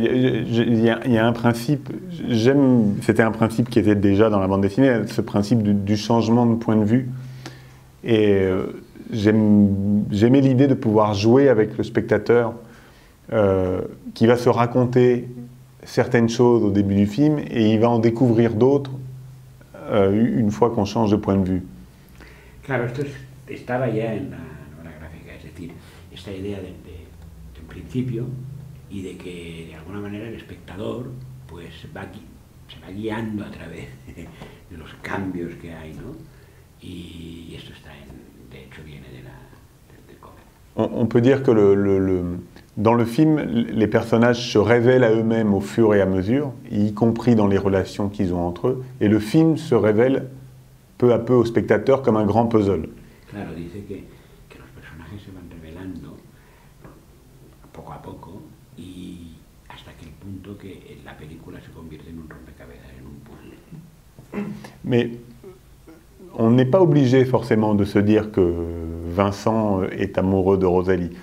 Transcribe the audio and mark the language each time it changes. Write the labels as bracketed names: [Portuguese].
[French] Il y a un principe, c'était un principe qui était déjà dans la bande dessinée, ce principe du changement de point de vue. Et j'aimais l'idée de pouvoir jouer avec le spectateur qui va se raconter certaines choses au début du film et il va en découvrir d'autres une fois qu'on change de point de vue. [Spanish] Claro, esto estaba ya en la novela gráfica, es decir, esta idea de un principio y de que de alguna manera el espectador pues se va guiando a través de los cambios que hay, ¿no? Y esto está de hecho viene del cómic. [French] On peut dire que dans le film, les personnages se révèlent à eux-mêmes au fur et à mesure, y compris dans les relations qu'ils ont entre eux, et le film se révèle peu à peu au spectateur comme un grand puzzle. [Spanish] Claro, dice que los personajes se van revelando poco a poco y hasta que el punto que la película se convierte en un rompecabezas, en un puzzle. [French] Mais on n'est pas obligé forcément de se dire que Vincent est amoureux de Rosalie.